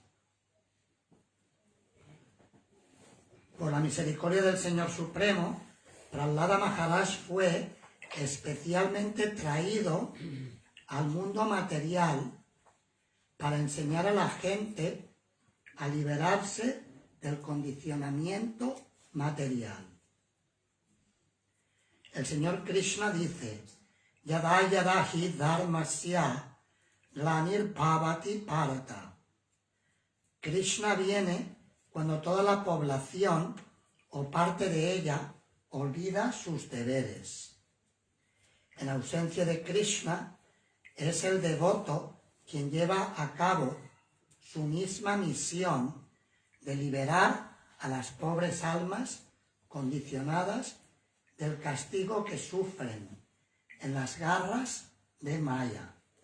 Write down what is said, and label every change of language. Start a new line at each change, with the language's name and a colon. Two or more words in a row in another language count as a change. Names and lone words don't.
Spanish: Por la misericordia del Señor Supremo, Prahlada Maharaj fue especialmente traído al mundo material para enseñar a la gente a liberarse del condicionamiento material. El Señor Krishna dice,
Sanskrit: यदा यदाहि धर्मस्य ग्लानिर् भवति भारत.
Spanish: Krishna viene cuando toda la población o parte de ella olvida sus deberes. En ausencia de Krishna, es el devoto quien lleva a cabo su misma misión de liberar a las pobres almas condicionadas del castigo que sufren en las garras de Maya.